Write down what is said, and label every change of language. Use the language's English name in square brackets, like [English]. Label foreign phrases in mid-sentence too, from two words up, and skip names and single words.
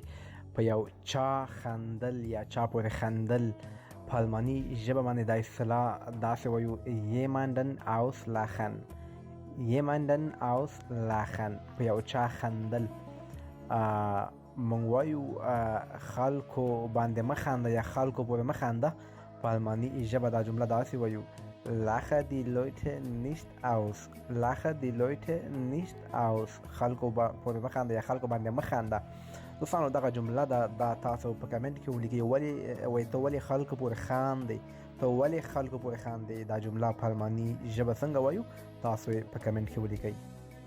[Pashto] په یو چا خندل یا چا پورې خندل په الماني ژبه باندې دا اصطلاح داسې وایو [German] jemanden auslachen، jemanden auslachen، [Pashto] په یو چا خندل. موږ وایو خلکو باندې مه خنده یا خلکو پورې مه خنده، په الماني ژبه دا جمله داسې وایو [German] lache die Leute nicht aus، lache die Leute nicht aus، [Pashto] خلکو پورې مه خنده یا خلکو باندې مه خنده. دوستانو دغه جمله دا تاسو په کمنټ کې ولیکئ. ولې ته ولې خلکو پورې خاندې، ته ولې خلکو پورې خاندې، دا جمله په الماني ژبه څنګه وایو تاسو یې په کمنټ کې ولیکئ.